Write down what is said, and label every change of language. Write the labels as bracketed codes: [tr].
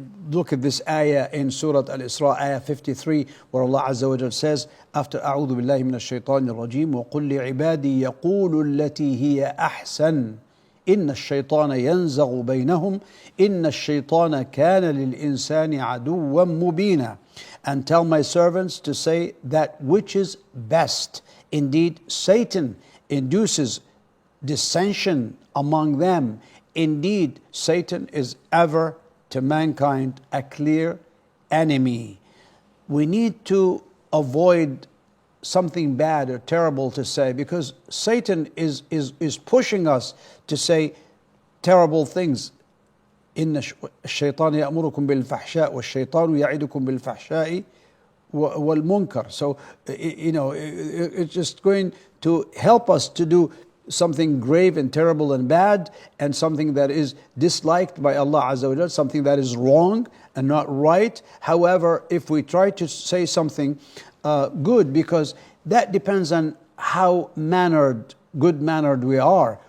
[en] Look at this ayah in Surah Al-Isra, ayah 53, where Allah Azza wa Jal says, after [ar] أعوذ بالله من الشيطان الرجيم وقل لعبادي يقولوا التي هي أحسن إن الشيطان ينزغ بينهم إن الشيطان كان للإنسان عدوا مبينا. [en] And tell my servants to say that which is best. Indeed, Satan induces dissension among them. Indeed, Satan is ever to mankind a clear enemy. We need to avoid something bad or terrible to say, because Satan is pushing us to say terrible things. [ar] إن الشيطان يأمركم بالفحشاء والشيطان يعدكم بالفحشاء والمنكر. [en] So, it's just going to help us to do something grave and terrible and bad, and something that is disliked by Allah Azza wa Jal, something that is wrong and not right. However, if we try to say something good, because that depends on how good mannered we are.